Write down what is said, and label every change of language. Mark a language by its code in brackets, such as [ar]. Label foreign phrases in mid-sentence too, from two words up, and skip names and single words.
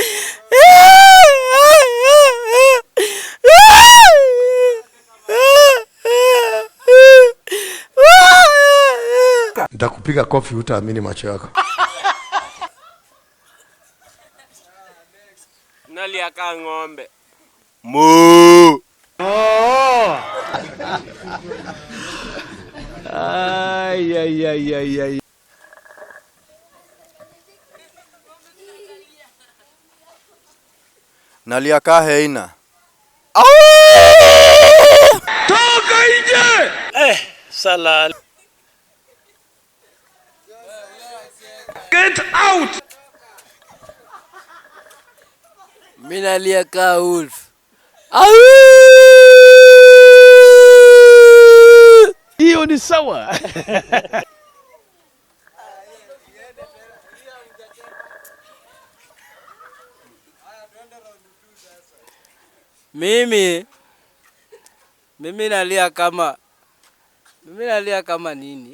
[sw] Nitakupiga kofi utaamini macho yako. Nalia ka ng'ombe. Moo. Ay, ay, ay, ay, ay. Nalia ka heina. Toka nje! Salal. [en] Get out! [sw] Mimi nalia ka wolf. Hiyo ni sawa. Mimi nalia kama nini?